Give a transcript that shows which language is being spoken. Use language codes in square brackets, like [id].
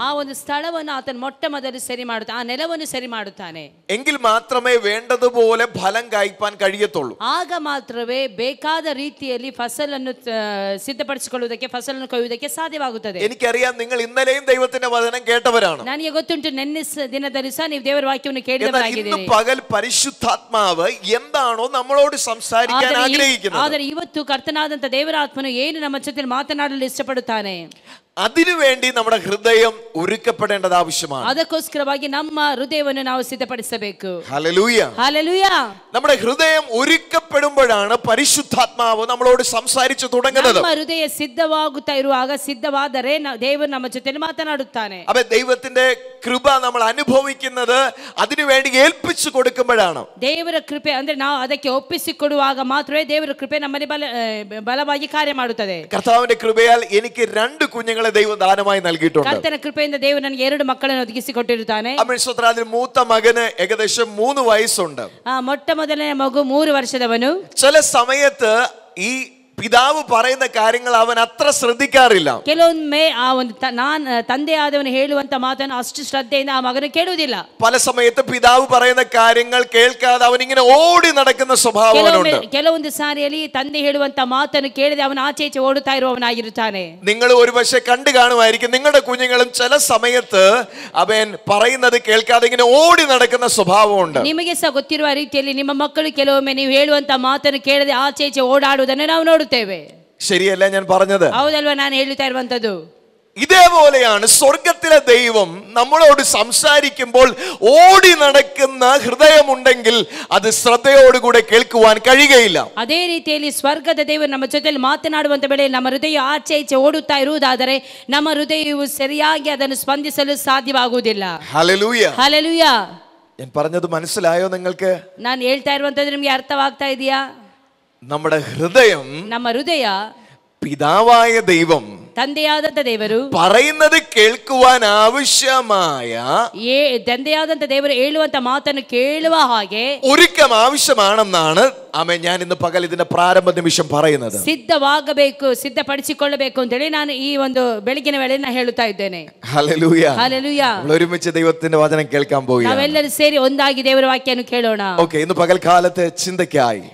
[kn] ಆ ಒಂದು ಸ್ಥಳವನ್ನು ಆತನ ಮೊಟ್ಟ ಮೊದಲು ಸರಿ ಮಾಡುತ್ತಾನೆ, ಆ ನೆಲವನ್ನು ಸರಿ ಮಾಡುತ್ತಾನೆ. [ml] എങ്കിൽ മാത്രമേ വേണ്ടതുപോലെ ഫലം കായ്പാൻ കഴിയത്തുള്ളൂ. [kn] ಆಗ ಮಾತ್ರವೇ ಬೇಕಾದ ರೀತಿಯಲ್ಲಿ ಫಸಲನ್ನು ಸಿದ್ಧಪಡಿಸಿಕೊಳ್ಳುವುದಕ್ಕೆ, ಫಸಲನ್ನು ಕೊಯ್ಯುವುದಕ್ಕೆ ಸಾಧ್ಯವಾಗುತ್ತದೆ. [ml] എനിക്കറിയാം, നിങ്ങൾ ഇന്നലെയും ദൈവത്തിന്റെ വചനം കേട്ടവരാണ്. [kn] ನನಗೆ ಗೊತ್ತುಂಟು, ನಿನ್ನೆ ದಿನದಲ್ಲಿ ಸಹ ನೀವು ದೇವರ ವಾಕ್ಯವನ್ನು [ml] ഇന്ന് [kn] ಕೇಳಿದವರಾಗಿದ್ದೀರಿ. [ml] പകൽ പരിശുദ്ധാത്മാവ് എന്താണോ നമ്മളോട് സംസാരിക്കാൻ ആഗ്രഹിക്കുന്നത്, [kn] ಆದರೆ ಇವತ್ತು ಕರ್ತನಾದಂತ ದೇವರ ಆತ್ಮನು ಏನು ನಮ್ಮ ಜೊತೆ ಮಾತನಾಡಲು ಇಷ್ಟಪಡುತ್ತಾನೆ, [ml] അതിനുവേണ്ടി നമ്മുടെ ഹൃദയം ഒരുക്കപ്പെടേണ്ടത് ആവശ്യമാണ്. [kn] ಅದಕ್ಕೋಸ್ಕರವಾಗಿ ನಮ್ಮ ಹೃದಯವನ್ನು ನಾವು ಸಿದ್ಧಪಡಿಸಬೇಕು. [ml] ഹല്ലേലൂയ. [kn] ಹಲ್ಲೆಲೂಯ. [ml] നമ്മുടെ ഹൃദയം ഒരുക്കപ്പെടുമ്പോഴാണ് പരിശുദ്ധാത്മാവ് നമ്മളോട് സംസാരിച്ചു തുടങ്ങുന്നത്. [kn] ನಮ್ಮ ಹೃದಯ ಸಿದ್ಧವಾಗುತ್ತಾ ಇರುವಾಗ, ಸಿದ್ಧವಾದರೆ ದೇವರು ನಮ್ಮ ಜೊತೆ ಮಾತನಾಡುತ್ತಾನೆ. [ml] അപ്പൊ ദൈവത്തിന്റെ കൃപ നമ്മൾ അനുഭവിക്കുന്നത് അതിനുവേണ്ടി ഏൽപ്പിച്ചു കൊടുക്കുമ്പോഴാണ്. [kn] ದೇವರ ಕೃಪೆ ಅಂದ್ರೆ ನಾವು ಅದಕ್ಕೆ ಒಪ್ಪಿಸಿಕೊಡುವಾಗ ಮಾತ್ರವೇ ದೇವರ ಕೃಪೆ ನಮ್ಮಲ್ಲಿ ಬಲವಾಗಿ ಕಾರ್ಯ ಮಾಡುತ್ತದೆ. [ml] കർത്താവിന്റെ കൃപയാൽ എനിക്ക് 2 കുഞ്ഞുങ്ങളെ ദൈവം ദാനമായി നൽകിയിട്ടുണ്ട്. [kn] ಕರ್ತನ ಕೃಪೆಯಿಂದ ದೇವರು ನನಗೆ 2 ಮಕ್ಕಳನ್ನು ಒದಗಿಸಿಕೊಟ್ಟಿರುತ್ತಾನೆ. [ml] അതിൽ മൂത്ത മകന് ഏകദേശം 3 വയസ്സുണ്ട്. [kn] ಮೊಟ್ಟ ಮೊದಲನೇ ಮಗು 3 ವರ್ಷದವನು. [ml] ചില സമയത്ത് ഈ പിതാവ് പറയുന്ന കാര്യങ്ങൾ അവൻ അത്ര ശ്രദ്ധിക്കാറില്ല. [kn] ಕೆಲವೊಮ್ಮೆ ಆ ಒಂದು ತಂದೆಯಾದವನು ಹೇಳುವಂತ ಮಾತನ್ನು ಅಷ್ಟು ಶ್ರದ್ಧೆಯಿಂದ ಆ ಮಗನು ಕೇಳುವುದಿಲ್ಲ. [ml] പല സമയത്ത് പിതാവ് പറയുന്ന കാര്യങ്ങൾ കേൾക്കാതെ അവൻ ഇങ്ങനെ ഓടി നടക്കുന്ന സ്വഭാവമുണ്ട്. [kn] ಕೆಲವೊಂದು ಸಾರಿಯಲ್ಲಿ ತಂದೆ ಹೇಳುವಂತ ಮಾತನ್ನು ಕೇಳದೆ ಅವನು ಆಚೆ ಈಚೆ ಓಡುತ್ತಾ ಇರುವವನಾಗಿರುತ್ತಾನೆ. [ml] നിങ്ങൾ ഒരുപക്ഷെ കണ്ടു കാണുമായിരിക്കും, നിങ്ങളുടെ കുഞ്ഞുങ്ങളും ചില സമയത്ത് അവൻ പറയുന്നത് കേൾക്കാതെ ഇങ്ങനെ ഓടി നടക്കുന്ന സ്വഭാവമുണ്ട്. [kn] ನಿಮಗೆ ಸಹ ಗೊತ್ತಿರುವ ರೀತಿಯಲ್ಲಿ ನಿಮ್ಮ ಮಕ್ಕಳು ಕೆಲವೊಮ್ಮೆ ನೀವು ಹೇಳುವಂತ ಮಾತನ್ನು ಕೇಳದೆ ಆಚೆ ಈಚೆ ಓಡಾಡುವುದನ್ನು ನಾವು ನೋಡುತ್ತೇವೆ. [ml] ശരിയല്ല ഞാൻ പറഞ്ഞത്? [kn] ಹೌದಲ್ವಾ ನಾನು ಹೇಳುತ್ತಾ ಇರುವಂತದ್ದು? [ml] ഇതേപോലെയാണ് സ്വർഗത്തിലെ ദൈവം നമ്മളോട് സംസാരിക്കുമ്പോൾ ഓടി നടക്കുന്ന ഹൃദയമുണ്ടെങ്കിൽ അത് ശ്രദ്ധയോടുകൂടെ കേൾക്കുവാൻ കഴിയുകയില്ല. [kn] ಅದೇ ರೀತಿಯಲ್ಲಿ ಸ್ವರ್ಗದ ದೇವರು ನಮ್ಮ ಜೊತೆಯಲ್ಲಿ ಮಾತನಾಡುವಂತ ವೇಳೆಯಲ್ಲಿ ನಮ್ಮ ಹೃದಯ ಆಚೆ ಈಚೆ ಓಡುತ್ತಾ ಇರುವುದಾದರೆ ನಮ್ಮ ಹೃದಯವು ಸರಿಯಾಗಿ ಅದನ್ನು ಸ್ಪಂದಿಸಲು ಸಾಧ್ಯವಾಗುವುದಿಲ್ಲ. [ml] ഹല്ലേലൂയ. [kn] ಹಲ್ಲೆಲೂಯ. [ml] ഞാൻ പറഞ്ഞത് മനസ്സിലായോ നിങ്ങൾക്ക്? [kn] ನಾನು ಹೇಳ್ತಾ ಇರುವಂತದ್ದು ನಿಮಗೆ ಅರ್ಥವಾಗ್ತಾ ಇದೆಯಾ? [ml] നമ്മുടെ ഹൃദയം, [kn] ನಮ್ಮ ಹೃದಯ [ml] പിതാവായ ദൈവം [kn] ತಂದೆಯಾದಂತ ದೇವರು [ml] പറയുന്നത് കേൾക്കുവാൻ ആവശ്യമായ [kn] ತಂದೆಯಾದಂತ ದೇವರು ಹೇಳುವಂತ ಮಾತನ್ನು ಕೇಳುವ ಹಾಗೆ [ml] ഒരുക്കം ആവശ്യമാണെന്നാണ് ആമേൻ ഞാൻ ഇന്ന് പകൽ ഇതിന്റെ പ്രാരംഭ നിമിഷം പറയുന്നത്. [kn] ಸಿದ್ಧವಾಗಬೇಕು, ಸಿದ್ಧಪಡಿಸಿಕೊಳ್ಳಬೇಕು ಅಂತ ಹೇಳಿ ನಾನು ಈ ಒಂದು ಬೆಳಗಿನ ವೇಳೆಯನ್ನು ಹೇಳುತ್ತಾ ಇದ್ದೇನೆ. [ml] ഹല്ലേലൂയ. ഹല്ലേലൂയ. നമ്മൾ ഒരുമിച്ച് ദൈവത്തിന്റെ വചനം കേൾക്കാൻ പോവുകയാണ്. [kn] ನಾವೆಲ್ಲರೂ ಸೇರಿ ಒಂದಾಗಿ ದೇವರ ವಾಕ್ಯವನ್ನು ಕೇಳೋಣ. [ml] ഓക്കേ, ഇന്ന് പകൽക്കാലത്തെ ചിന്തയ്ക്കായി